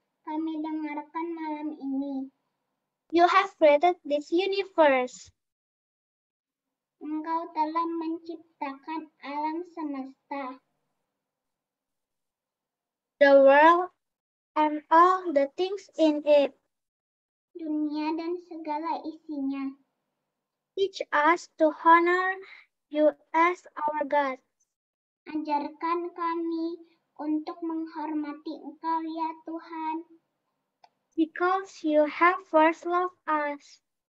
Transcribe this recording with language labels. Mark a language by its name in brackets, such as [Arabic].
[Indonesian] kami dengarkan malam ini. [English] You have created this universe. [Indonesian] Engkau telah menciptakan alam semesta. [English] The world and all the things in it. [Indonesian] Dunia dan segala isinya. [English] Teach us to honor you as our God. [Indonesian] Ajarkan kami untuk menghormati Engkau ya Tuhan. [English] Because you have first loved us.